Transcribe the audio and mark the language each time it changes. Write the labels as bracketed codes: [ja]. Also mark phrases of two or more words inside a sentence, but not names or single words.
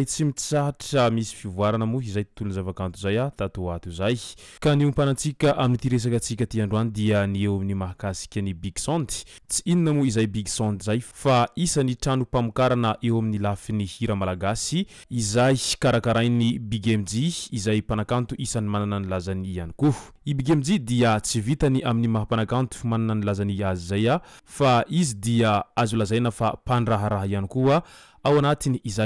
[mg] tsy mitsahatra misy fivoarana moa izay tontolon'ny zavakanto zay tato ato zay ka ny ompanantsika amin'ity resaka antsika ty androany dia ny eo amin'ny mahakasika ny big sound tsy inona moa izay big sound zay fa isan'ny trano mpamokarana eo amin'ny lafin'ny hira malagasy izay karakarainy big mg izay mpanakanto isan'ny manana ny lazany ihany koa i big mg dia tsy vitany amin'ny mahampanakanto manana ny lazany azy zay fa izy dia azo lazaina fa pandraharaha ihany koa ao anatiny izay